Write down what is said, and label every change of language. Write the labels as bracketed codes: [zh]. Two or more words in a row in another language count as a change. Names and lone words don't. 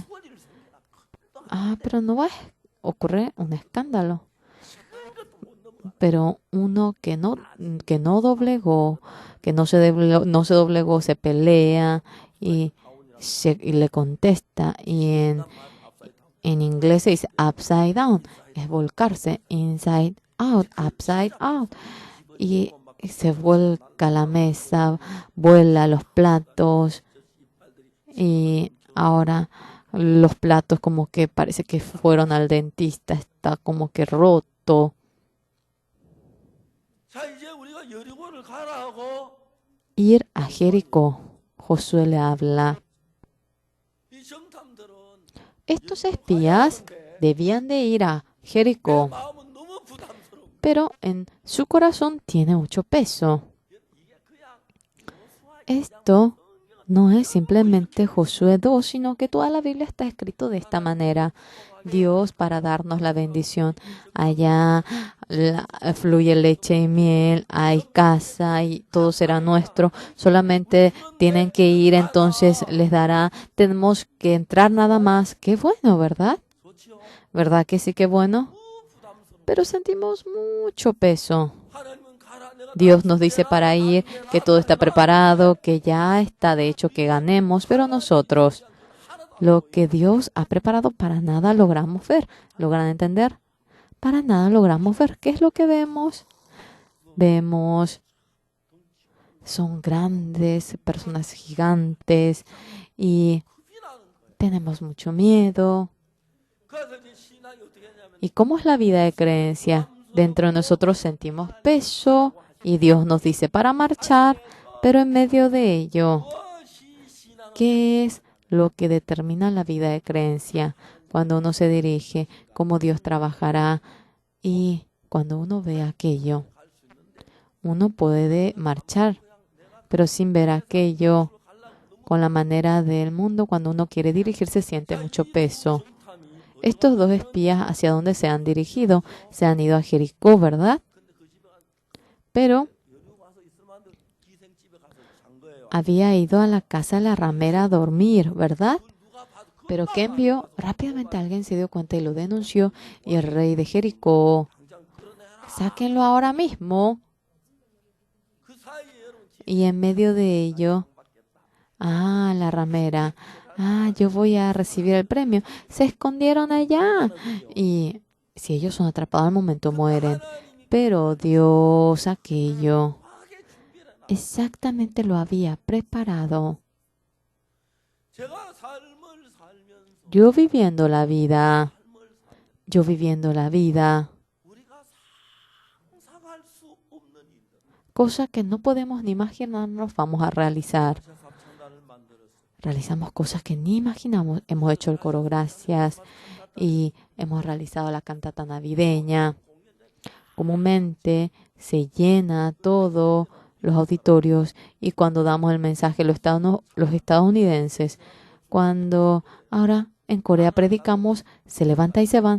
[es] Pero no va a ocurrir un escándalo. Pero uno que no doblegó, que no se doblegó, se pelea y le contesta. Y En inglés se dice [en] upside down, [es] es volcarse, [en] inside out, upside out. [es] Y se vuelca la mesa, vuela los platos y ahora los platos como que parece que fueron al dentista, está como que roto. [ko] 자, 이제 우리가 여리고를 가라 하고 [es] Ir a Jericó. Josué le habla. [ko] 이 정탐들은 [es] Estos espías debían de ir a Jericó, [ko] 마음은 너무 부담스러워. [es] pero en su corazón tiene mucho peso. Esto no es simplemente Josué 2, sino que toda la Biblia está escrito de esta manera. Dios para darnos la bendición. Allá fluye leche y miel, hay casa y todo será nuestro. Solamente tienen que ir, entonces les dará. Tenemos que entrar nada más. Qué bueno, ¿verdad? ¿Verdad que sí, qué bueno? Pero sentimos mucho peso. [ko] 하나님은 가라. 내가 [es] Dios nos dice para ir, que todo está preparado, que ya está de hecho que ganemos, pero nosotros lo que Dios ha preparado para nada logramos ver. ¿Logran entender? Para nada logramos ver. ¿Qué es lo que vemos? Vemos, son grandes, personas gigantes y tenemos mucho miedo. [ko] 그래서 이제 신앙이 어떻게 했냐면 [es] ¿Y cómo es la vida de creencia? Dentro de nosotros sentimos peso y Dios nos dice para marchar, pero en medio de ello, [ko] 무엇이 신앙 [es] ¿qué es lo que determina la vida de creencia? Cuando uno se dirige, cómo Dios trabajará y cuando uno ve aquello, uno puede marchar, pero sin ver aquello con la manera del mundo, cuando uno quiere dirigirse siente mucho peso. Estos dos espías, ¿hacia dónde se han dirigido? Se han ido a Jericó, ¿verdad? Pero [ko] 와서 있을 만한 기생집에 가서 잔 거예요. [es] había ido a la casa de la ramera a dormir, ¿verdad? Pero ¿qué envió? Rápidamente alguien se dio cuenta y lo denunció. Y el rey de Jericó, sáquenlo ahora mismo. [ko] 그 사이에 여러분 [es] Y en medio de ello, la ramera, yo voy a recibir el premio. Se escondieron allá. Y si ellos son atrapados al momento, mueren. Pero Dios aquello exactamente lo había preparado. [ko] 제가 삶을 살면서 [es] Yo viviendo la vida, [ko] 우리가 상상할 수 없는 일들. [es] cosa que no podemos ni imaginarnos, vamos a realizar. [ko] 합창단을 만들었어요. [es] Realizamos cosas que ni imaginamos. Hemos hecho el coro Gracias y hemos realizado la cantata navideña. Comúnmente se llena todo los auditorios y cuando damos el mensaje, los estadounidenses, cuando ahora en Corea predicamos, se levantan y se van.